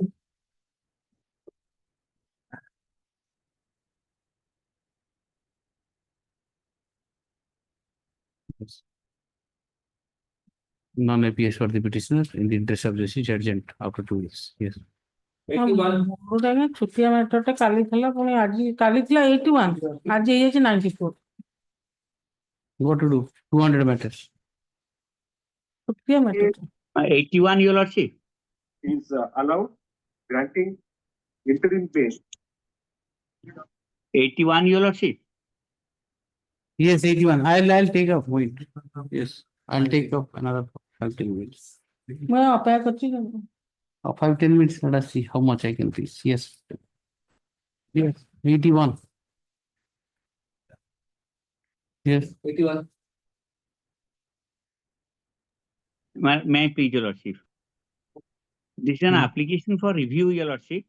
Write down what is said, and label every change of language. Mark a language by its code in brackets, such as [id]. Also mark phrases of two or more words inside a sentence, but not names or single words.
[en] Non-APS for the petitioner in the interest of justice urgent after 2 weeks. Yes. [or] 81 ଛୁଟିଆ ମ୍ୟାଟରଟା କାଲି ଥିଲା ପୁଣି ଆଜି କାଲି ଥିଲା 81 ଆଜି ହେଇଯାଇଛି 94. [en] What to do? 200 matters. [or] ଛୁଟିଆ ମ୍ୟାଟର [en] 81 your lordship is allowed granting interim pay. 81 your lordship. Yes, 81. I'll take up. Wait. Yes, I'll take up another 15 minutes. [or] ମୁଁ ଅପେକ୍ଷା କରିଛି [en] 5-10 minutes. Let us see how much I can reach. Yes. Yes. 81. Yes. 81. May I please your lordship? This is an application for review your lordship.